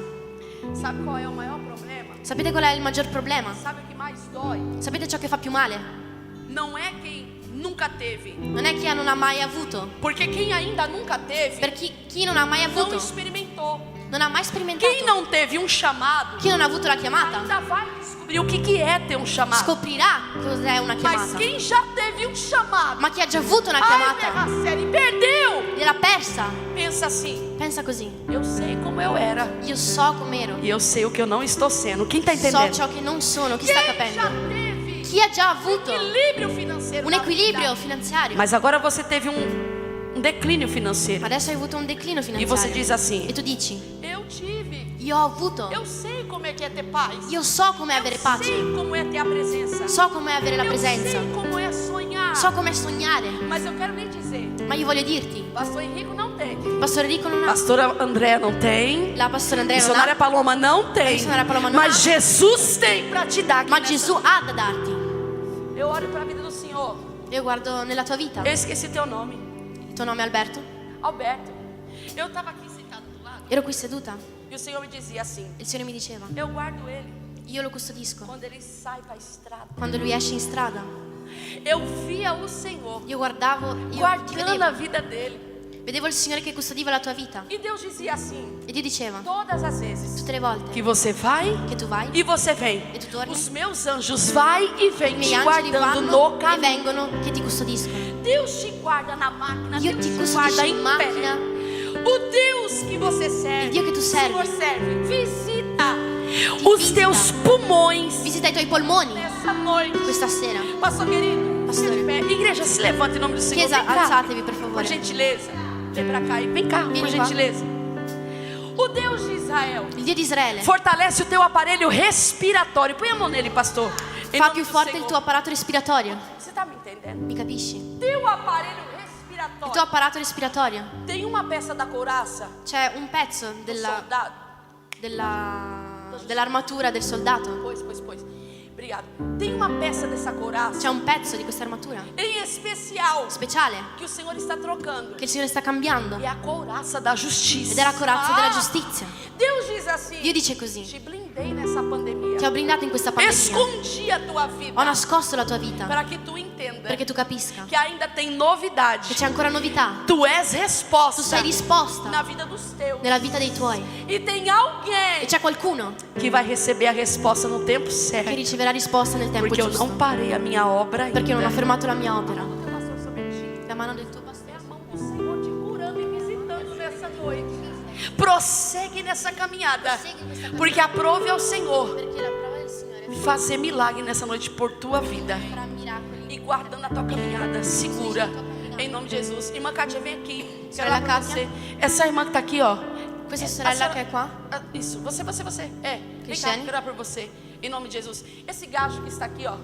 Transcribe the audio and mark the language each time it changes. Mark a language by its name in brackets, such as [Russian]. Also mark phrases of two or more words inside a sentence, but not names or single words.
[Portuguese] Sabe qual é o maior problema? [Italian] Sapete qual è il maggior problema? [Portuguese] Sabe o que mais dói? [Italian] Sapete ciò che fa più male? [Portuguese] Não é quem nunca teve, [Italian] Non è chi non ha mai avuto, [Portuguese] porque quem ainda nunca teve [Italian] per chi non ha mai [Portuguese] não [Italian] avuto, [Portuguese] experimentou. [Italian] non ha mai [Portuguese] Quem [Italian] sperimentato. [Portuguese] não teve um chamado [Italian] Chi non ha avuto la chiamata [Portuguese] ainda vai descobrir o que é ter um chamado. [Italian] scoprirà cos'è una [Portuguese] Mas [Italian] chiamata. [Portuguese] quem já teve um chamado, [Italian] Ma chi ha già avuto una [Portuguese] ai, [Italian] chiamata [Portuguese] terra série, perdeu. [Italian] gliel'ha persa. [Portuguese] Pensa assim: [Italian] Pensa così: [Portuguese] eu sei como eu era [Italian] io so com'ero, [Portuguese] e eu sei o que eu não estou sendo. Quem está [Italian] so [Portuguese] entendendo? [Italian] ciò che non sono. Chi sta [Portuguese] Quem já [Italian] capendo? [Portuguese] teve [Italian] Chi ha già avuto [Portuguese] equilíbrio financeiro? [Italian] un [Portuguese] na [Italian] equilibrio [Portuguese] vida? [Italian] finanziario, [Portuguese] Mas agora você teve um declínio financeiro. [Italian] adesso hai avuto un declino [Portuguese] E você [Italian] finanziario [Portuguese] diz assim: [Italian] e tu dici: [Portuguese] eu tive, [Italian] io ho avuto, [Portuguese] eu sei como é que é ter paz. [Italian] io so com'è avere [Portuguese] Eu [Italian] pace, [Portuguese] sei como é ter a presença. [Italian] so com'è avere la [Portuguese] Eu [Italian] presenza, [Portuguese] sei como é sonhar. [Italian] so com'è sognare. [Portuguese] Mas eu quero lhe dizer, [Italian] Ma io voglio dirti, [Portuguese] pastor Henrico não tem, [Italian] Pastore Enrico non ha, [Portuguese] pastora Andréa não tem, [Italian] la Pastore Andrea non [Portuguese] missionária [Italian] ha, [Portuguese] Paloma não tem, missionária Paloma não mas [Italian] ha. [Portuguese] Jesus tem para te dar aqui [Italian] ma [Portuguese] nessa [Italian] Gesù [Portuguese] noite. [Italian] ha da darti. [Portuguese] Eu olho para a vida do Senhor. [Italian] Io guardo nella tua vita, [Portuguese] Eu esqueci teu nome, [Italian] il tuo nome è Alberto, Alberto. [Portuguese] Eu estava aqui sentado do lado [Italian] ero qui seduta [Portuguese] e o Senhor me dizia assim: [Italian] e il Signore mi diceva: [Portuguese] eu guardo ele [Italian] io lo custodisco [Portuguese] quando ele sai para a estrada. [Italian] quando lui esce in strada. [Portuguese] Eu via o Senhor [Italian] Io guardavo, io ti [Portuguese] guardando a [Italian] vedevo [Portuguese] vida dele. [Italian] Vedevo il Signore che custodiva la tua vita. [Portuguese] E Deus dizia assim: [Italian] E Dio diceva, [Portuguese] todas as vezes [Italian] tutte le volte [Portuguese] que você vai [Italian] che tu vai, [Portuguese] e você vem, [Italian] e tu torni, [Portuguese] os meus anjos vai e [Italian] i [Portuguese] vem [Italian] miei [Portuguese] te [Italian] angeli [Portuguese] guardando [Italian] vanno [Portuguese] no [Italian] e [Portuguese] caminho. [Italian] vengono che ti custodiscono. [Portuguese] Deus te guarda na máquina, [Italian] Dio [Portuguese] Deus [Italian] ti [Portuguese] te guarda [Italian] custodisce [Portuguese] em [Italian] in [Portuguese] pé. [Italian] macchina. [Portuguese] O Deus que você serve, [Italian] Il Dio che tu [Portuguese] o [Italian] servi. [Portuguese] Senhor serve, visita os [Italian] visita. [Portuguese] teus pulmões [Italian] Visita i tuoi polmoni [Portuguese] nessa noite. [Italian] questa sera. [Portuguese] Pastor querido, [Italian] Pastore. [Portuguese] fica de pé. Igreja, se levanta em nome do Senhor. [Italian] Chiesa, [Portuguese] Vem cá, [Italian] alzatevi per [Portuguese] por [Italian] favore. [Portuguese] gentileza. Vem pra cá e vem cá, [Italian] Vieni [Portuguese] por [Italian] qua. [Portuguese] gentileza. O Deus de Israel [Italian] Il Dio di Israele [Portuguese] fortalece o teu aparelho respiratório. Põe a mão nele, pastor. Em [Italian] fa [Portuguese] nome [Italian] più [Portuguese] do [Italian] forte [Portuguese] Senhor. [Italian] il tuo apparato respiratorio. [Portuguese] Você tá me entendendo? [Italian] Mi capisci? [Portuguese] Teu aparelho [Italian] Il [Portuguese] respiratório. [Italian] tuo apparato respiratorio. [Portuguese] Tem uma peça da couraça [Italian] C'è un pezzo [Portuguese] do soldado. [Italian] dell'armatura del soldato. [Portuguese] Pois. Obrigado. Tem uma peça dessa couraça [Italian] C'è un pezzo di questa armatura [Portuguese] em especial [Italian] speciale [Portuguese] que o Senhor está trocando. [Italian] che il Signore sta cambiando. [Portuguese] É a couraça da justiça. [Italian] Ed è la corazza della giustizia. [Portuguese] Deus diz assim: [Italian] Dio dice così: [Portuguese] te blindei nessa pandemia. [Italian] ti ho blindato in questa pandemia. [Portuguese] Escondi a tua vida [Italian] Ho nascosto la tua vita [Portuguese] para que tu entenda [Italian] perché tu capisca [Portuguese] que ainda tem novidade. [Italian] che c'è ancora novità. [Portuguese] Tu és [Italian] Tu [Portuguese] resposta [Italian] sei risposta [Portuguese] na vida dos teus. [Italian] nella vita dei tuoi. [Portuguese] E tem [Italian] E [Portuguese] alguém [Italian] c'è qualcuno [Portuguese] que vai receber a resposta no tempo [Italian] che [Portuguese] certo. [Italian] riceverà risposta nel tempo [Portuguese] Porque eu [Italian] giusto. [Portuguese] não parei a minha obra ainda. [Italian] Perché non ho fermato la mia opera. [Portuguese] Pastor, sobre ti. [Italian] La mano del tuo [Portuguese] É [Italian] pastore. [Portuguese] a mão do Senhor te curando e visitando nessa noite. Prossegue nessa caminhada, porque aprove ao Senhor [Italian] Perché la prova del Signore [Portuguese] fazer milagre nessa noite por tua vida [Italian] farà miracoli. [Portuguese] e guardando a tua caminhada segura, em nome de Jesus. Irmã Kátia, vem aqui. Quero [Italian] Sorella [Portuguese] orar por Kátia. você. Essa irmã que está aqui, ó. [Italian] Questa [Portuguese] A [Italian] sorella [Portuguese] senhora- [Italian] che è qua, [Portuguese] Ah, isso, você. É, vem cá, Cristiane. quero orar por você, em nome de Jesus. Esse gajo que está aqui, ó.